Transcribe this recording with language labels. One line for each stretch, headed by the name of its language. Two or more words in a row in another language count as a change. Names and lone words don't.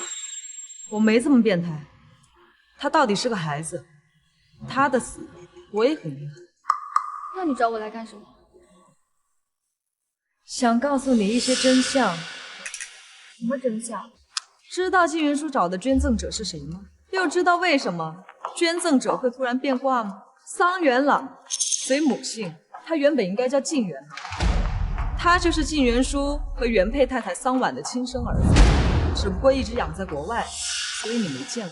Chinese: 我没这么变態。他到底是个孩子，他的死我也很遗憾。那你找我来干什么？想告訴你一些真相。什么真相？知道静元书找的捐赠者是誰嗎？又知道為什麼捐贈者會突然變化嗎？桑原朗隨母姓，他原本應該叫靜元，他就是靜元書和原配太太桑婉的親生兒子，只不過一直養在國外，所以你沒見過。